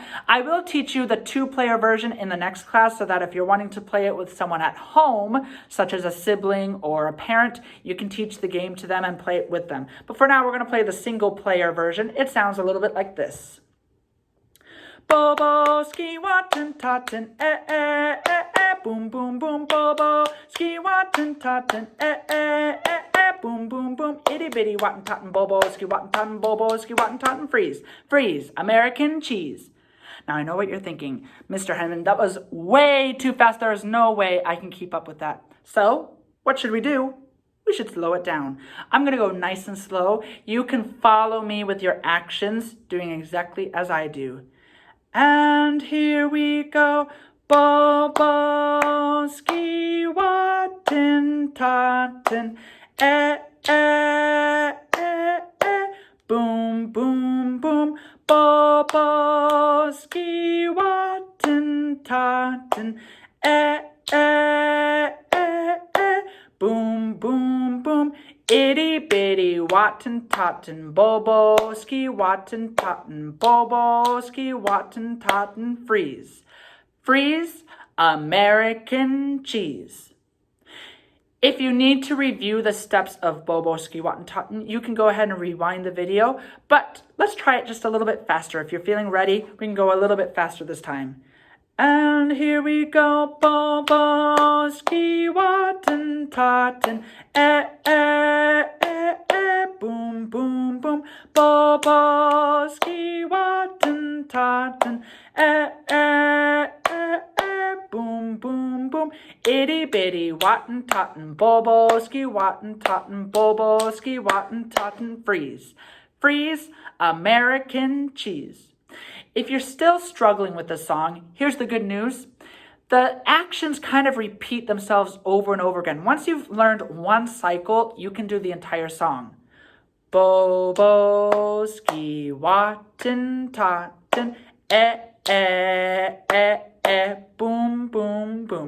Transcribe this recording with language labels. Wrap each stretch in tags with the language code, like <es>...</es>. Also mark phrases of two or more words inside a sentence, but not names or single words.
<en>I will teach you the 2-player version in the next class so that if you're wanting to play it with someone at home, such as a sibling or a parent, you can teach the game to them and play it with them. But for now, we're going to play the single player version. It sounds a little bit like this. Bobo, Waten, Taten, boom, boom, boom, Bobo, Waten, Taten, boom, boom, boom, itty bitty, Waten, Taten, Bobo, Waten, Taten, Bobo, Waten, Taten, freeze, freeze, American cheese. Now, I know what you're thinking, Mr. Henman, that was way too fast. There is no way I can keep up with that. So, what should we do? We should slow it down. I'm going to go nice and slow. You can follow me with your actions, doing exactly as I do. And here we go. Bobo, Waten, Taten, boom, boom, boom. Bobo, Waten, Taten, boom, boom, boom. Itty bitty, Waten, Taten, Bobo, Waten, Taten, Bobo, Waten, Taten, freeze. Freeze, American cheese. If you need to review the steps of Bobo, Waten, Taten, you can go ahead and rewind the video, but let's try it just a little bit faster. If you're feeling ready, we can go a little bit faster this time. And here we go, Bobo, Waten, Taten, boom, boom, boom, Bobo, Waten, Taten, boom, boom, boom, itty bitty, Waten, Taten, Bobo, Waten, Taten, Bobo, Waten, Taten, freeze, freeze, American cheese. If you're still struggling with the song, here's the good news. The actions kind of repeat themselves over and over again. Once you've learned one cycle, you can do the entire song. Bobo, Waten, Taten, boom, boom, boom.</en>